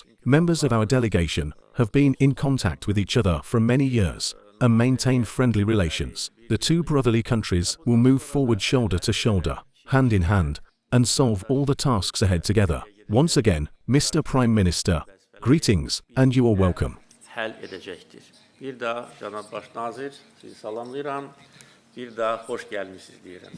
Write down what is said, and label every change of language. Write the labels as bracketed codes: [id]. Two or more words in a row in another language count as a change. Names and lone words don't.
[en] Members of our delegation have been in contact with each other for many years and maintain friendly relations. The two brotherly countries will move forward shoulder to shoulder, hand in hand, and solve all the tasks ahead together. Once again, Mr. Prime Minister, greetings and you are welcome. [az] Həll edəcəkdir. Bir daha Cənab Baş Nazir, sizi salamlayıram. Bir daha xoş gəlmisiniz deyirəm.